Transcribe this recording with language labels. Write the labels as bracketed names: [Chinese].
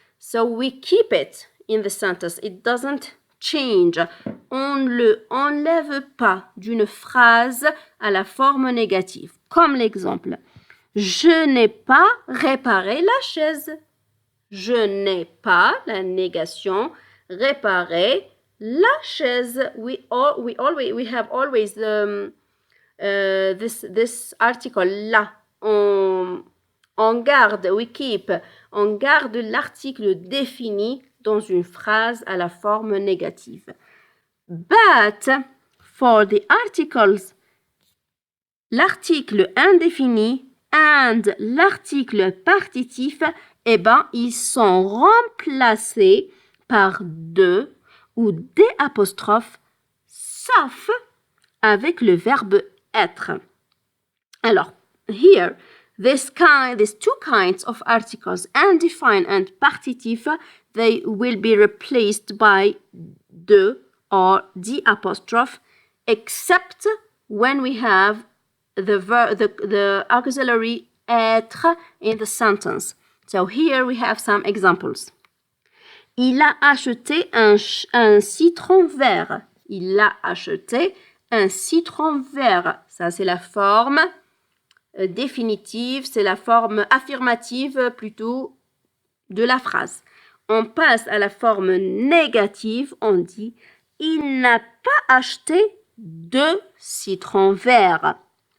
[English] So we keep it in the sentence. It doesn't change. [French] On ne le enlève pas d'une phrase à la forme négative. Comme l'exemple. Je n'ai pas réparé la chaise. Je n'ai pas, la négation, réparé la chaise. [English] We have always this article là. [French] On garde, [English] we keep. [French] On garde l'article défini dans une phrase à la forme négative. [English] But for the articles, [French] l'article indéfini and l'article partitif, eh ben, ils sont remplacés par de ou des apostrophes, sauf avec le verbe être. [English] Alors, here, these two kinds of articles, undefined and partitif, they will be replaced by de or the apostrophe, except when we have the auxiliary être in the sentence. So here we have some examples. [French] Il a acheté un citron vert. Il a acheté un citron vert. Ça, c'est la forme définitive, c'est la forme affirmative plutôt de la phrase. On passe à la forme négative, on dit « Il n'a pas acheté de citron vert ».